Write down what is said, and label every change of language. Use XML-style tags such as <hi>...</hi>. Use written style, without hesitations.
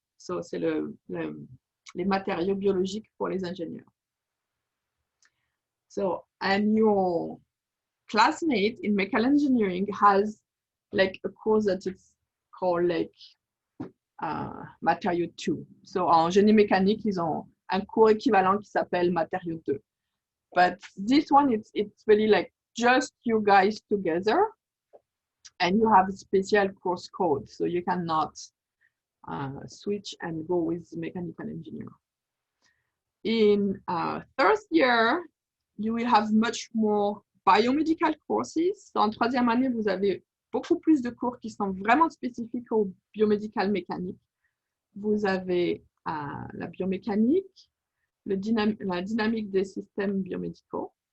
<fr>So c'est les matériaux biologiques pour les ingénieurs.</fr> <en>So, and your classmate in mechanical engineering has like a course that is called like matériaux 2.</en> <fr>So, en génie mécanique, ils ont un cours équivalent qui s'appelle matériaux 2.</fr> <en>But this one, it's really like just you guys together, and you have a special course code, so you cannot switch and go with mechanical engineer. In third year, you will have much more biomedical courses.</en> <fr>So, en troisième année, vous avez beaucoup plus de cours qui sont vraiment spécifiques au biomédical mécanique. Vous avez la biomécanique, la dynamique des systèmes biomédicaux.</fr>